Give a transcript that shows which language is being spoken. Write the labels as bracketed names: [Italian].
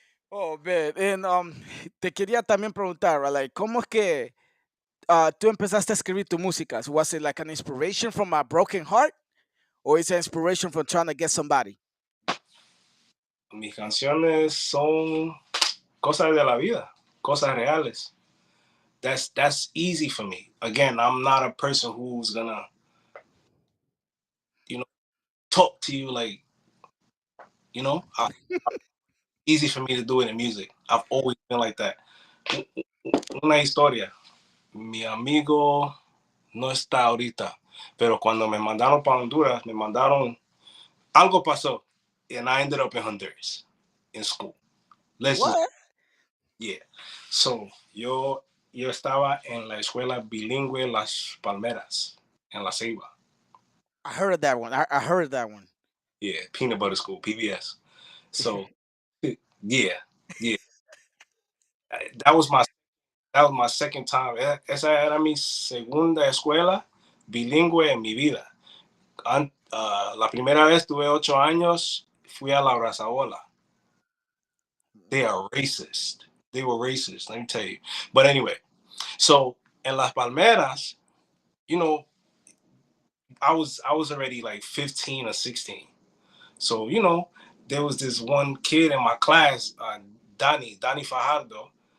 [English] Oh man, and [Spanish] te quería también preguntar, [English] right, like [Spanish] cómo es que tú empezaste a escribir tu música? [English] Was it like an inspiration from a broken heart? Or is it inspiration from trying to get somebody? [Spanish] Mis canciones son cosas de la vida, cosas reales. [English] That's easy for me. Again, I'm not a person who's gonna, you know, talk to you like, easy for me to do it in music. I've always been like that. [Spanish] Una historia. Mi amigo no está ahorita, pero cuando me mandaron para Honduras, me mandaron, algo pasó, [English] and I ended up in Honduras in school. Let's What? Yeah. [Spanish] So, yo estaba en la escuela bilingüe Las Palmeras, en La Ceiba. [English] I heard that one. I heard that one. Yeah, peanut butter school, PBS. So, yeah, yeah. That was my that was my second time. [Spanish] Esa era mi segunda escuela bilingüe en mi vida. La primera vez tuve 8 años, fui a la Brazaola. [English] They are racist. They were racist, let me tell you. But anyway, so in Las Palmeras, you know, I was already like 15 or 16. So, there was this one kid in my class, Danny Fajardo,